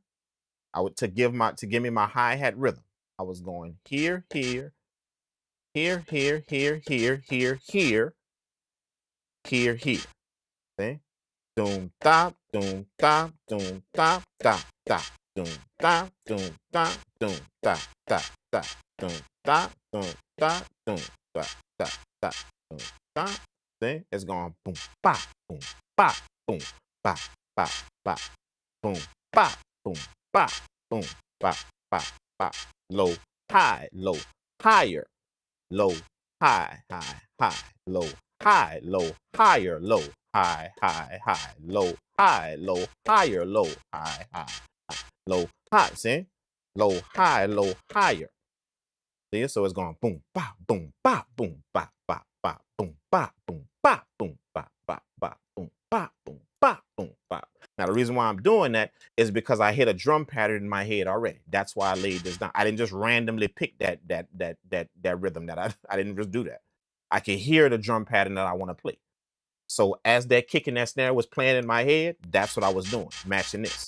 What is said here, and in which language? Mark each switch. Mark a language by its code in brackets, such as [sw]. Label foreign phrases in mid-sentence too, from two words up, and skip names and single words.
[en] To give me my hi-hat rhythm. I was going here, here, here, here, here, here, here, here, here, here. See? Doom da, doom da, doom da, da, da, doom da, doom da, doom da, da, da, doom da, doom da, doom da, da, da, doom da. See? It's going boom, ba, boom, ba, boom, ba, ba, ba, boom, ba, boom, ba, boom, ba, ba, ba. Low, high, low, higher, low, high, high, high, low, high, low, higher, low, high, high, high, low, high, low, higher, low, high, high, high, low, high. See? Low, high, low, higher. See? So it's going boom, ba, boom, ba, boom, ba, ba, ba, boom, ba, boom, ba, boom, ba, ba, ba, boom, ba, boom, ba, boom, ba. Now the reason why I'm doing that is because I hit a drum pattern in my head already. That's why I laid this down. I didn't just randomly pick that rhythm. That I didn't just do that. I can hear the drum pattern that I want to play. So as that kick and that snare was playing in my head, that's what I was doing, matching this.